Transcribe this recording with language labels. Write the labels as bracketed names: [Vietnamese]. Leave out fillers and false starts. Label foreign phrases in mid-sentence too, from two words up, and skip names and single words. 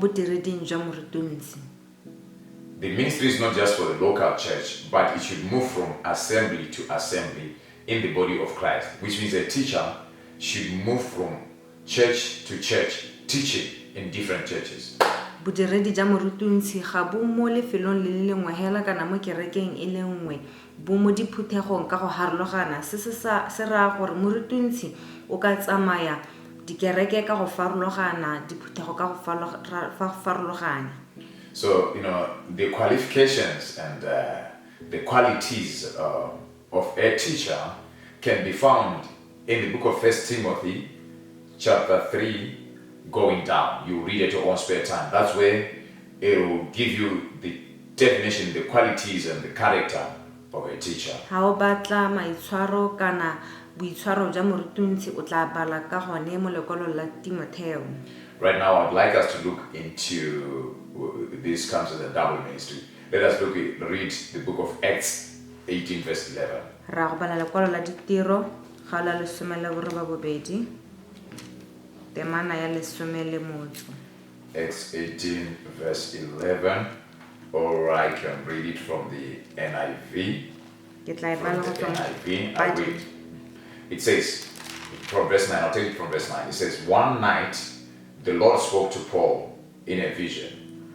[English] The ministry is not just for the local church, but it should move from assembly to assembly in the body of Christ, which means a teacher should move from church to church, teaching in different churches. [Tswana] bodiredi ja morutuntsi ga bo mo lefelong le lengwe hela kana mo kerekeng e le nngwe bo mo diphuthegong ka go harologana se ra gore morutuntsi o ka tsamaya dikereke ka go farologana diphuthego ka go farologana. [English] So, the qualifications and the qualities of a teacher can be found in the book of 1 Timothy chapter 3 going down. You read at your own spare time. That's where it will give you the definition, the qualities and the character of a teacher. [Tswana] Ha o batla maitshwaro kana boitshwaro ja morutuntsi o tla bala ka gone mo lekolo la Timotheo. [English] Right now, I'd like us to look into this comes as a double ministry. Let us read the book of Acts 18 verse 11. [Tswana] Ra go bala lekolo la ditiro ga la 12 temana ya 10. [English] Acts 18 verse 11, or I can read it from the NIV. I read. It says, from verse 9, I'll take it from verse 9. It says, one night the Lord spoke to Paul in a vision.